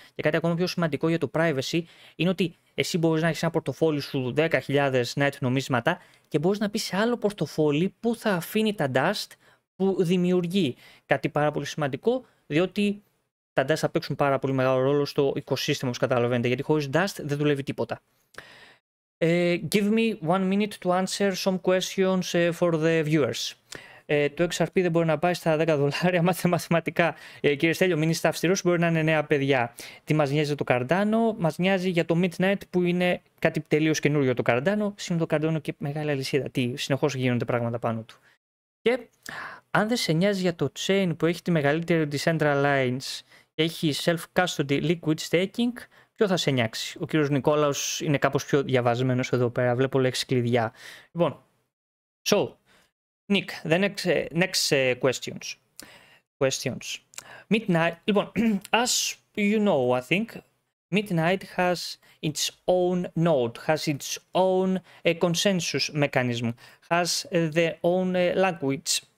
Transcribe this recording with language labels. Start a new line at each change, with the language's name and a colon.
Greek: Και κάτι ακόμα πιο σημαντικό για το privacy είναι ότι εσύ μπορείς να έχεις ένα πορτοφόλι σου 10.000 Night νομίσματα και μπορείς να πεις σε άλλο πορτοφόλι που θα αφήνει τα dust που δημιουργεί. Κάτι πάρα πολύ σημαντικό, διότι τα dust θα παίξουν πάρα πολύ μεγάλο ρόλο στο οικοσύστημα, όπως καταλαβαίνετε, γιατί χωρίς dust δεν δουλεύει τίποτα.
English: Give me 1 minute to answer some questions for the viewers.
Greek: Το XRP δεν μπορεί να πάει στα $10. Μάθε μαθηματικά. Κύριε Στέλιο, μην είστε αυστηρός, μπορεί να είναι νέα παιδιά. Τι μας νοιάζει το Cardano? Μας νοιάζει για το Midnight που είναι κάτι τελείως καινούριο το Cardano. Σήμερα το Cardano και μεγάλη αλυσίδα. Τι, συνεχώς γίνονται πράγματα πάνω του. Και αν δεν σε νοιάζει για το chain που έχει τη μεγαλύτερη decentralized και έχει self-custody liquid staking, ποιο θα σε νοιάξει? Ο κύριος Νικόλαος είναι κάπως πιο διαβασμένος εδώ πέρα. Βλέπω λέξεις κλειδιά.
English: Λοιπόν, Nick, the next questions. Midnight, λοιπόν, as you know, I think, Midnight has its own node, has its own consensus mechanism, has their own language.